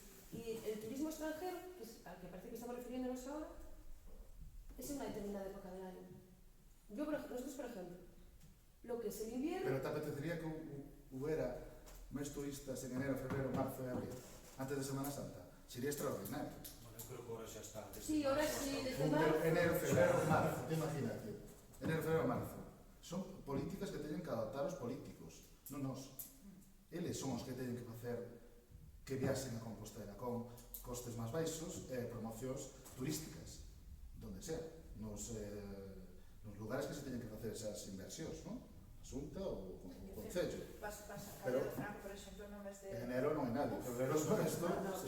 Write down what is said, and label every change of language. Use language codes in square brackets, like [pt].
[es] Y el turismo extranjero, que es al que parece que estamos refiriéndonos ahora, es en una determinada época del año. Nosotros, por ejemplo, lo que es el invierno... Pero te apetecería que hubiera máis turistas en enero, febrero, marzo e abril, antes de Semana Santa? Sería extraordinario. [gl] Bueno, eu creo que ahora xa está. [es] Sí, ahora sí, desde Pero marzo... enero, febrero, marzo, imagínate. Enero, febrero, marzo. [gl] Son políticas que teñen que adaptar os políticos, non nós. Eles son os que teñen que facer que viaxen a Compostela con costes máis baixos e promocións turísticas, donde sea, nos lugares que se teñen que facer esas inversións, non? Asunta ou o Concello. Vas a [es] Pero- [gl] Calle de Franco, por exemplo, no mes de... [es] En enero [gl] non hai [es] nadie, en febrero está muerto.